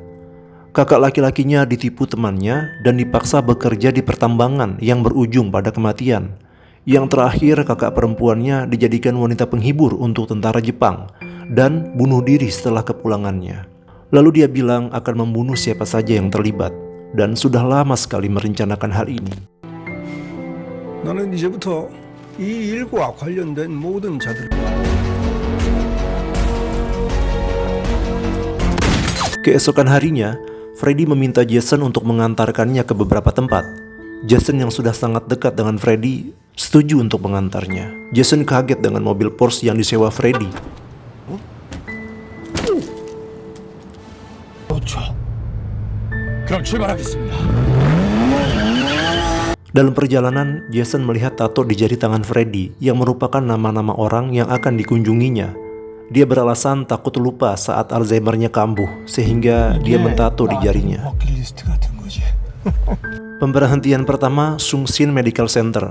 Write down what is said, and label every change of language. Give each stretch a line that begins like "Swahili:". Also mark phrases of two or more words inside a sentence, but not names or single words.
Indonesian: Kakak laki-lakinya ditipu temannya dan dipaksa bekerja di pertambangan yang berujung pada kematian. Yang terakhir, kakak perempuannya dijadikan wanita penghibur untuk tentara Jepang dan bunuh diri setelah kepulangannya. Lalu dia bilang akan membunuh siapa saja yang terlibat dan sudah lama sekali merencanakan hal ini.
Korean: 나는 이제부터 이 일과 관련된 모든 자들.
Indonesian: Keesokan harinya, Freddy meminta Jason untuk mengantarkannya ke beberapa tempat. Jason yang sudah sangat dekat dengan Freddy setuju untuk mengantarnya. Jason kaget dengan mobil Porsche yang disewa Freddy.
Korean: 그럼 출발하겠습니다.
Indonesian: Dalam perjalanan, Jason melihat tato di jari tangan Freddy yang merupakan nama-nama orang yang akan dikunjunginya. Dia beralasan takut lupa saat Alzheimer-nya kambuh, sehingga dia mentato di jarinya. Pemberhentian pertama, Sungshin Medical Center.